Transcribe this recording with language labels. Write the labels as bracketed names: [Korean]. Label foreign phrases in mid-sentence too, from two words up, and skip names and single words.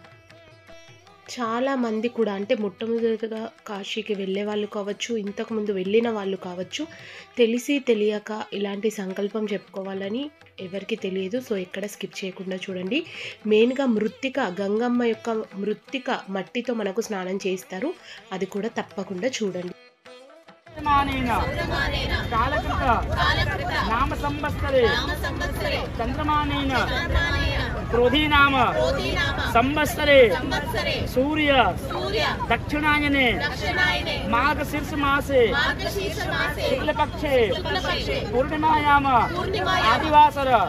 [Telugu] చాలామంది కూడా అంటే మొట్టమొదటిగా కాశీకి వెళ్ళే వాళ్ళు కావచ్చు, ఇంతకుముందు వెళ్ళిన వాళ్ళు కావచ్చు, తెలిసి తెలియక ఇలాంటి సంకల్పం చెప్పుకోవాలని ఎవరికి తెలియదు. సో ఎక్కడ స్కిప్ చేయకుండా చూడండి. మెయిన్గా మృత్తిక, గంగమ్మ యొక్క మృత్తిక మట్టితో మనకు స్నానం చేస్తారు, అది కూడా తప్పకుండా చూడండి. [Sanskrit] नाम संवत्सरे चंद्रमानेन क्रोधी नाम संवत्सरे सूर्य दक्षिणायने माघशीर्ष मासे शुक्ल पक्षे पूर्णिमायाम आदिवासर